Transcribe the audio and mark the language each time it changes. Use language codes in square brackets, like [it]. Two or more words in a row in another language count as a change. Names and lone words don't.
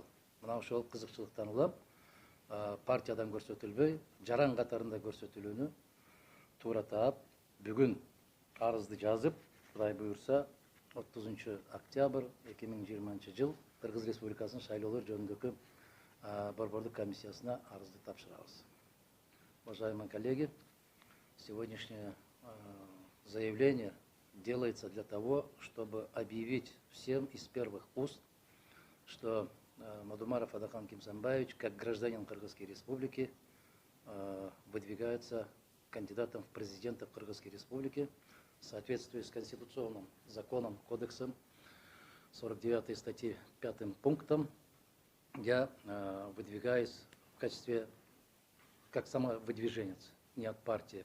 [ky] Мына ошол кызыкчылыктан улам партиядан көрсөтүлбөй, жаран катарында көрсөтүлүүнү туура таап, бүгүн арызды жазып, Кудай буйрса 30 октябрь 2020 жыл Кыргыз Республикасынын шайлоолор жөнүндөгү борбордук комиссиясына арызды тапшырабыз. [ru] Уважаемые коллеги, сегодняшнее заявление делается для того, чтобы объявить всем из первых уст, что Мадумаров Адахан Кимсанбаевич, как гражданин Кыргызской Республики, выдвигается кандидатом в президента Кыргызской Республики в соответствии с конституционным законом, кодексом, 49 статьи 5 пунктом, я выдвигаюсь в качестве, как самовыдвиженец, не от партии.